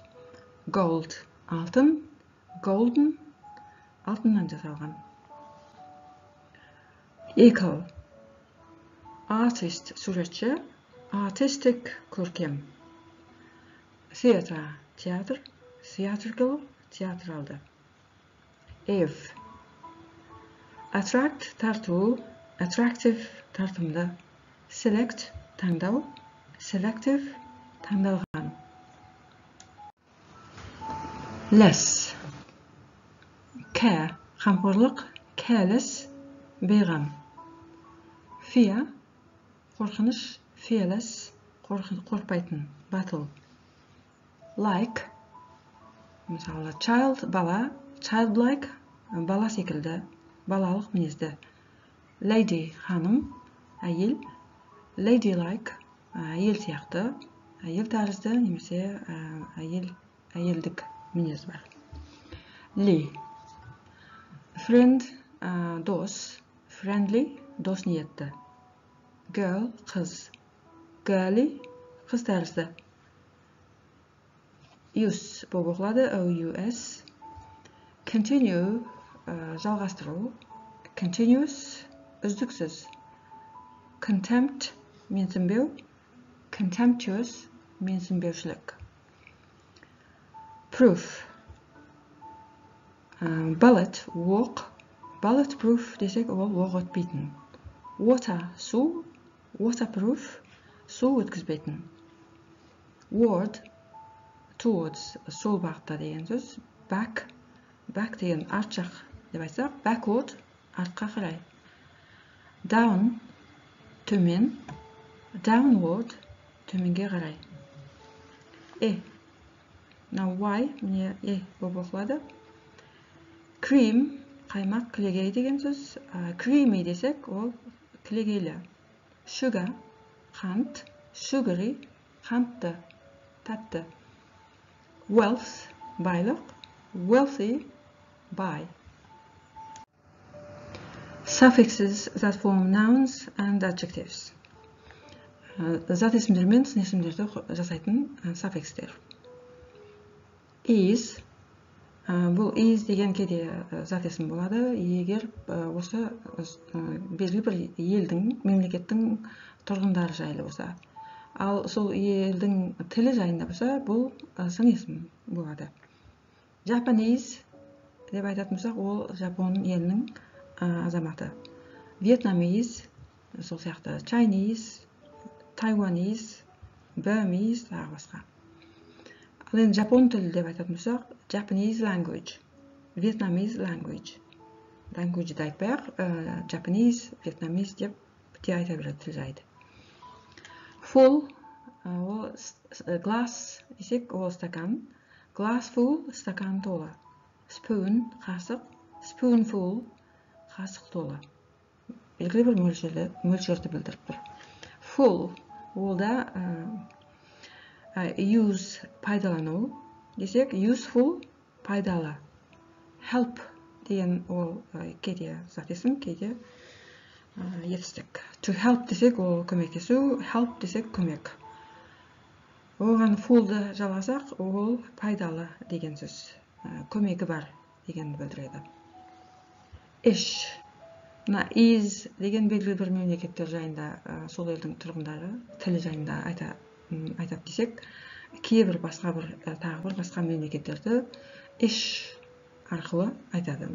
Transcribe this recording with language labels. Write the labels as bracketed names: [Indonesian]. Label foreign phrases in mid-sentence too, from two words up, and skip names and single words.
[Kazakh] Gold алтын, golden алтыннан жасалған. Echo artist суретші, artistic көркем. Theater театр, theatrical театралды. [English] Eve attract [Kazakh] тарту, attractive тартымды. Select таңдау, selective таңдалған. [English] Less care [Kazakh] қамқорлық, careless бейғам. Fear қорқыныш, fearless қорқпайтын, battle. Like мысалы child бала, childlike бала секілді, балалық мінезді. Lady ханым, әйел, ladylike әйел сияқты, әйел тәрізді немесе әйелдік мінез бар. Lee friend дос, friendly дос ниетті. Girl қыз, girly қыз тәрізді. Use болып оқылады, O-U-S. Continue жалғастыру, continuous үздіксіз. Contempt менсінбеу, contemptuous менсінбеушілік. [English] Proof bullet [Kazakh] оқ, bulletproof десек ол оқ өтпейтін. Water су, waterproof су өткізбейтін. [English] Ward towards [Kazakh] сол бағытта деген сөз. Back деген арт жақ деп айтсақ, backward артқа қарай. Down төмен, downward төменге қарай. [English] Now why [Kazakh] міне болып оқылады. Cream қаймақ, кілегей деген сөз. Creamy десек ол кілегейлі. Sugar қант, sugary қантты, тәтті. Wealth байлық, wealthy бай. [English] Suffixes that form nouns and adjectives. [Kazakh] Зат есімдер мен сын есімдерді жасайтын suffixтер. Is бұл is деген кейде зат есім болады, егер осы белгілі бір елдің, мемлекеттің тұрғындары жайлы болса. Ал сол елдің тілі жайында болса, бұл сын есім болады. Japanese деп айтатын болсақ, ол Жапон елінің азаматы. Vietnamese сол сияқты, [English] Chinese, Taiwanese, Burmese [Kazakh] тағы басқа. Ал енді Жапон тілі деп айтатын болсақ, [English] Japanese language, Vietnamese language. [Kazakh] Language айтпай-ақ, Japanese, Vietnamese деп те айта береді тіл жайды. Full, ол glass десек, ол стакан. [English] Glass full, [Kazakh] стакан толы. Spoon, қасық. Spoonful, қасық толы. Белгілі бір мөлшерді білдіріп тұр. Full, ол да use пайдалану десек, useful пайдалы. Help деген ол кейде зат есім, кейде етістік. [English] To help [Kazakh] десек ол көмектесу, help десек көмек. Оған fullды жалғасақ, ол пайдалы деген сөз. Көмегі бар дегенді білдіреді. Ish. Is деген белгілі бір мемлекеттер жайында, сол елдің тұрғындары тілі жайында айтап десек, кейбір тағы бір басқа мемлекеттерді ish арқылы айтады.